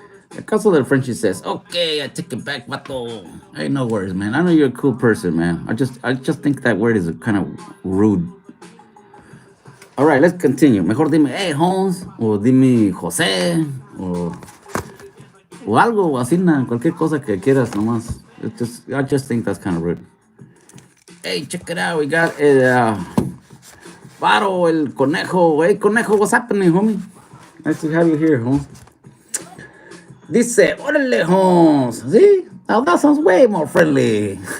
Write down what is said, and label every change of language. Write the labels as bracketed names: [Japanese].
[English] The Caso del Frenchie says, "Okay, I take it back, vato. Hey, no worries, man. I know you're a cool person, man. I just think that word is kind of rude." All right, let's continue. [Spanish] Mejor dime, hey, Holmes, o dime José, o algo así, cualquier cosa que quieras nomás. [English] I just think that's kind of rude. Hey, check it out. We got Paro, el conejo. Hey, conejo, what's happening, homie? Nice to have you here, Holmes. [Spanish] Dice, órale, [English] Holmes. See? Now that sounds way more friendly.